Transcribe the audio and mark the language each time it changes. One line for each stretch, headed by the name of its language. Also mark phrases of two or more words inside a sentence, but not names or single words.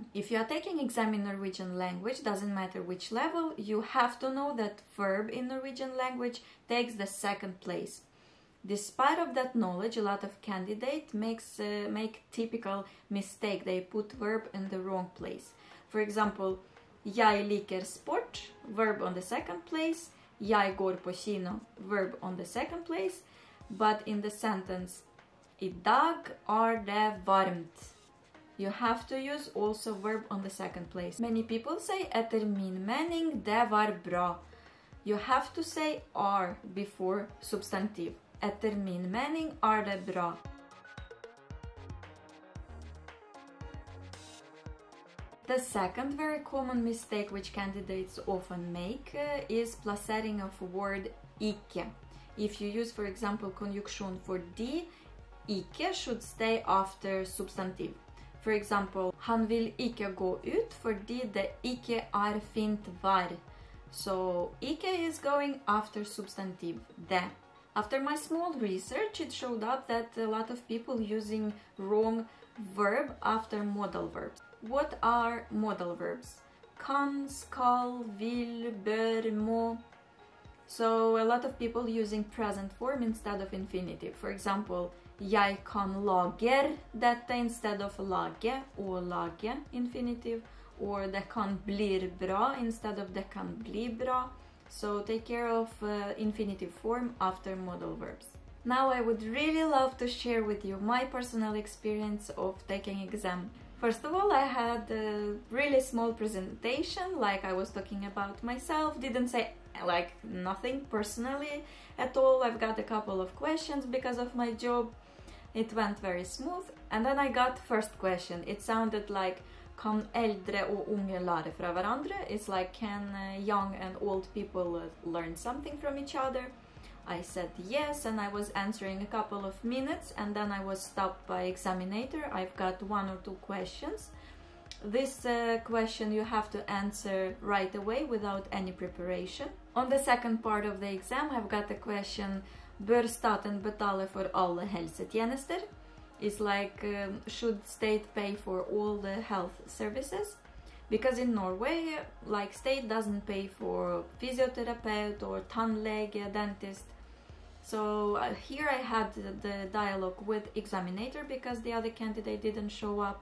English: If you are taking exam in Norwegian language, doesn't matter which level, you have to know that verb in Norwegian language takes the second place. Despite of that knowledge, a lot of candidates make typical mistake. They put verb in the wrong place. For example,
Norwegian: jeg liker sport,
English: verb on the second place.
Norwegian: Jeg går på kino,
English: verb on the second place. But in the sentence,
Norwegian: I dag det varmt,
English: you have to use also verb on the second place. Many people say
Norwegian: etter min mening det var bra.
English: You have to say are before substantive.
Norwegian: Etter min mening det bra.
English: The second very common mistake which candidates often make is plassering of word ikke. If you use, for example, conjunction for de, ikke should stay after substantive. For example,
Norwegian: han vil ikke gå ut fordi det ikke fint vær.
English: So, ikke is going after substantive, det. After my small research, it showed up that a lot of people using wrong verb after modal verbs. What are modal verbs?
Norwegian: Kan, skal, vil, bør, må.
English: So a lot of people using present form instead of infinitive. For example,
Norwegian: jeg kan lager dette
English: instead of
Norwegian: lage or lage infinitive. Or det kan blir bra
English: instead of
Norwegian: det kan bli bra.
English: So take care of infinitive form after modal verbs. Now I would really love to share with you my personal experience of taking exam. First of all, I had a really small presentation, like I was talking about myself, didn't say like nothing personally at all. I've got a couple of questions because of my job. It went very smooth. And then I got first question. It sounded like
Norwegian: kan eldre og unge lære fra hverandre?
English: It's like can young and old people learn something from each other? I said yes, and I was answering a couple of minutes, and then I was stopped by examinator. I've got 1 or 2 questions. This question you have to answer right away without any preparation. On the second part of the exam, I've got the question,
Norwegian: bør staten betale for alle helsetjenester?
English: It's like, should state pay for all the health services? Because in Norway, like state doesn't pay for physiotherapist or tannlege, dentist. So here I had the dialogue with examinator because the other candidate didn't show up.